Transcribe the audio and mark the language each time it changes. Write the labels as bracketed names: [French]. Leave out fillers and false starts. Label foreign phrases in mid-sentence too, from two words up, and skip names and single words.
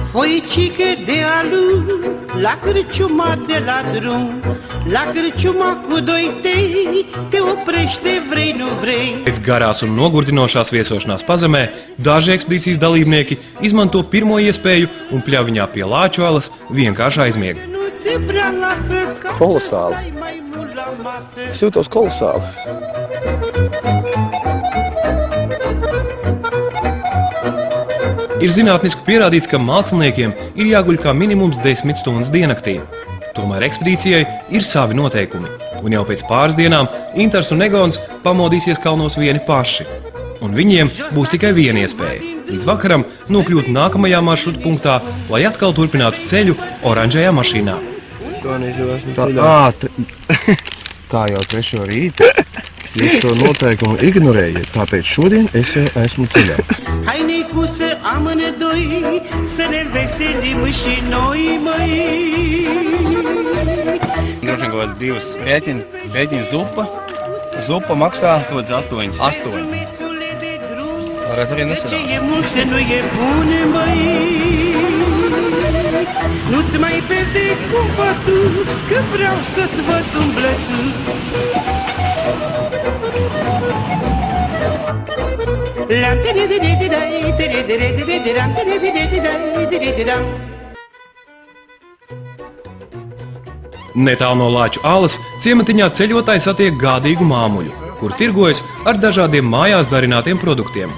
[Romanian] Băicică de alu, la cârciuma de la drum, la cârciuma cu doi tei, te oprește, vrei, nu vrei. [Latvian] Pēc garās un nogurdinošās viesošanās pazemē, daži ekspedīcijas dalībnieki izmanto pirmo iespēju un pļaviņā pie Lāču alas vienkārši aizmiega. [Romanian] Nu te prea lasă ca [Latvian] Kolosāli. [Romanian] să stai mai mult la masă. [Latvian] Es jūtos kolosāli. Ir zinātniski pierādīts, ka māksliniekiem ir jāguļ kā minimums 10 stundas diennaktī. Tomēr ekspedīcijai ir savi noteikumi, un jau pēc pāris dienām Intars un Egons pamodīsies kalnos vieni paši. Un viņiem būs tikai viena iespēja – līdz vakaram nokļūt nākamajā maršruta punktā, lai atkal turpinātu ceļu oranžajā mašīnā. Tā jau 3. rīta. Jūs to noteikumu ignorējat, tāpēc šodien es esmu ceļā. [Romanian] Hai necuță amândoi, să ne veselim și noi, măi. [Latvian] Droši vien kaut kāds 2 pēķiņu zupa. Zupa maksā kaut kāds 8. Varētu arī [Romanian] Ce e multe nu e bune, măi. Nu-ți mai pierde cumpătul, că vreau să-ți văd umblătul. [Latvian] Netālu no Lāču alas ciematiņā ceļotāji satiek gādīgu māmuļu, kur tirgojas ar dažādiem mājās darinātiem produktiem.